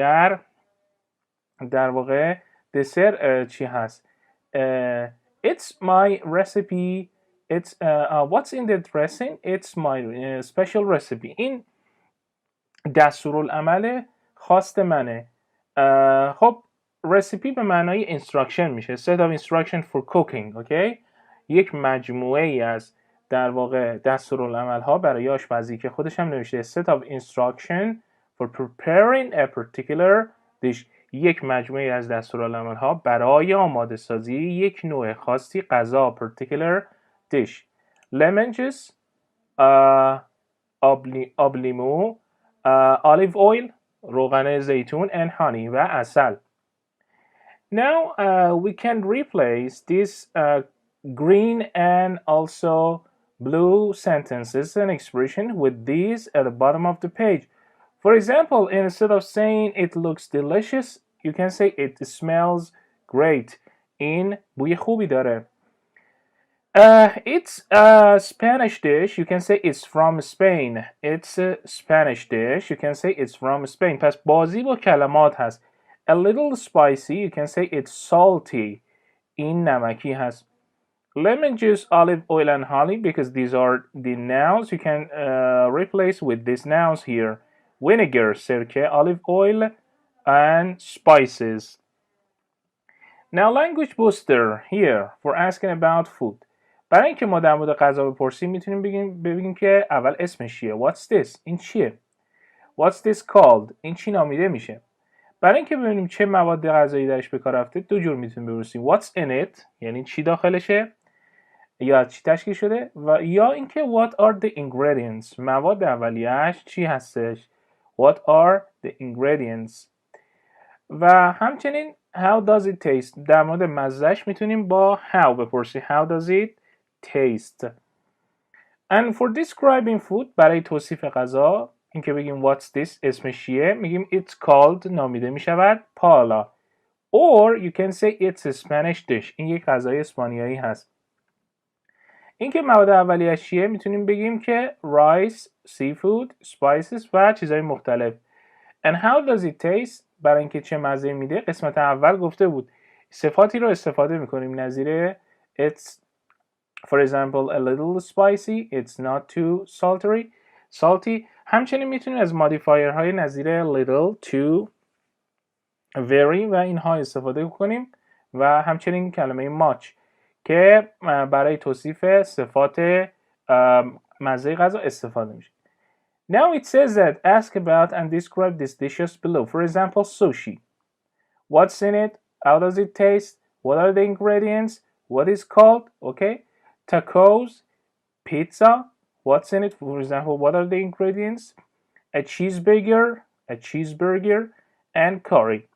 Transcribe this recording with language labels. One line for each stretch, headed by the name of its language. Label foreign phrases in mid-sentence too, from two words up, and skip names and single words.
Persian: در واقع دسر چی هست؟
English: It's my recipe. It's what's in the dressing? It's my special recipe.
Persian: این دستورالعمل خواست منه. خب recipe به معنای instruction میشه.
English: Set of instruction for cooking.
Persian: Okay? یک مجموعه ای از در واقع دستورالعمل ها برای آشپزی که خودش هم نوشته
English: set of instruction for preparing a particular dish.
Persian: یک مجموعه از دستورالعمل ها برای آماده سازی یک نوع خاصی غذا
English: particular dish. lemon juice, آبلیمو، olive oil،
Persian: روغن زیتون
English: and honey
Persian: و عسل.
English: Now we can replace this green and also blue sentences and expression with these at the bottom of the page. For example, instead of saying it looks delicious, you can say it smells great.
Persian: این بوی خوبی داره.
English: It's a Spanish dish. You can say it's from Spain. It's a Spanish dish. You can say it's from Spain.
Persian: پس بازی با کلمات هست.
English: A little spicy. You can say it's salty.
Persian: این نمکی هست.
English: Lemon juice, olive oil, and honey, because these are the nouns. You can replace with these nouns here. Vinegar, sirke, olive oil, and spices. Now language booster here for asking about food.
Persian: برای اینکه ما در مورد غذا بپرسیم میتونیم بگیم که اول اسمش چیه.
English: What's this?
Persian: این چیه؟
English: What's this called?
Persian: این چی نامیده میشه؟ برای اینکه ببینیم چه مواد غذایی درش به کار رفته دو جور میتونیم بپرسیم.
English: What's in it؟
Persian: یعنی چی داخلشه؟ یا چی تشکیل شده؟ و یا اینکه
English: what are the ingredients؟
Persian: مواد اولیه‌اش چی هستش؟
English: What are the ingredients؟
Persian: و همچنین
English: how does it taste؟
Persian: در مورد مزه‌اش میتونیم با how بپرسیم.
English: How does it taste؟ And for describing food
Persian: برای توصیف غذا اینکه بگیم
English: what's this
Persian: اسمش چیه میگیم
English: it's called
Persian: نامیده میشود پالا.
English: Or you can say it's a Spanish dish.
Persian: این یک غذای اسپانیایی هست. اینکه مواد اولیه‌اش چیه میتونیم بگیم که
English: rice, seafood, spices
Persian: و چیزهای مختلف.
English: And how does it taste؟
Persian: برای اینکه چه مزه میده قسمت اول گفته بود صفاتی رو استفاده میکنیم نظیر
English: it's for example a little spicy, it's not too salty.
Persian: همچنین میتونیم از مودیفایر های نظیر
English: little, too, very
Persian: و اینها استفاده کنیم و همچنین کلمه much که برای توصیف صفات مزه غذا استفاده میشه.
English: Now it says that ask about and describe these dishes below. For example, sushi. What's in it? How does it taste? What are the ingredients? What is called? Okay. Tacos, pizza. What's in it? For example, what are the ingredients? A cheeseburger, and curry.